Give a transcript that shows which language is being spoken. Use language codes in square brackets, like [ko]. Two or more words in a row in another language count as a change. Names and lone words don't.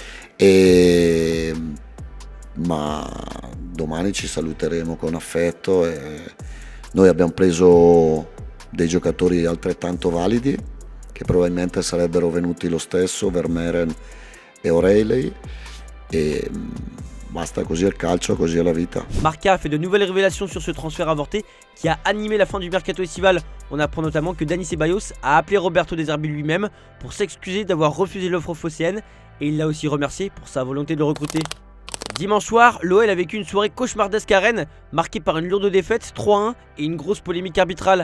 [it] ma domani ci saluteremo con affetto e noi abbiamo preso dei giocatori altrettanto validi che probabilmente sarebbero venuti lo stesso, Vermeeren e O'Reilly, e Basta, così è il calcio, così è la vita. [fr] Marca a fait de nouvelles révélations sur ce transfert avorté qui a animé la fin du mercato estival. On apprend notamment que Dani Ceballos a appelé Roberto De Zerbi lui-même pour s'excuser d'avoir refusé l'offre phocéenne et il l'a aussi remercié pour sa volonté de le recruter. Dimanche soir, l'OL a vécu une soirée cauchemardesque à Rennes, marquée par une lourde défaite 3-1 et une grosse polémique arbitrale.